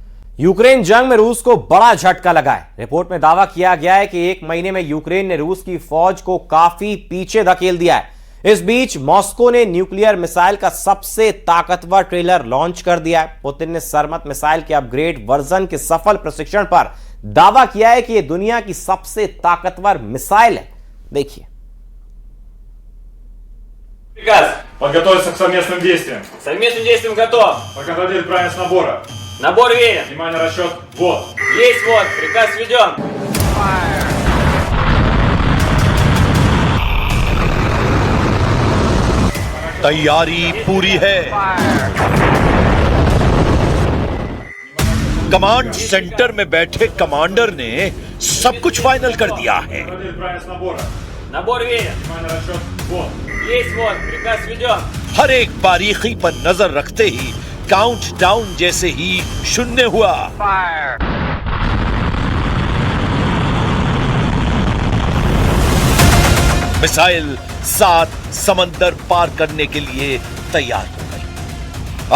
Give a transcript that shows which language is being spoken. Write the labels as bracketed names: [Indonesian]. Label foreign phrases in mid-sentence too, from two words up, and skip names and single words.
[Hindi] यूक्रेन जंग में रूस को बड़ा झटका लगा है। रिपोर्ट में दावा किया गया है कि 1 महीने में यूक्रेन ने रूस की फौज को काफी पीछे धकेल दिया है। इस बीच मॉस्को ने [English] nuclear missile [Hindi] का सबसे ताकतवर ट्रेलर लॉन्च कर दिया है। पुतिन ने सरमत मिसाइल के [English] upgrade version [Hindi] के सफल प्रशिक्षण पर दावा किया है कि यह दुनिया की सबसे ताकतवर मिसाइल है। देखिए। [Russian] Приказ. Подготовиться к совместным действиям. Совместным действием готов. Проконтролировать правильность набора. Набор верен. Внимание, расчет. Вот. Есть вот. Приказ введен. [Hindi] तैयारी पूरी है। [English] command center [Hindi] में बैठे कमांडर ने सब कुछ फाइनल कर दिया है। [Russian] Контролировать правильность набора. Набор верен. Внимание, расчет. Вот. Есть вот. Приказ введен. [Hindi] हर एक बारीकी पर नजर रखते ही [English] count down [Hindi] जैसे ही शून्य हुआ। मिसाइल 7 समंदर पार करने के लिए तैयार हो गई।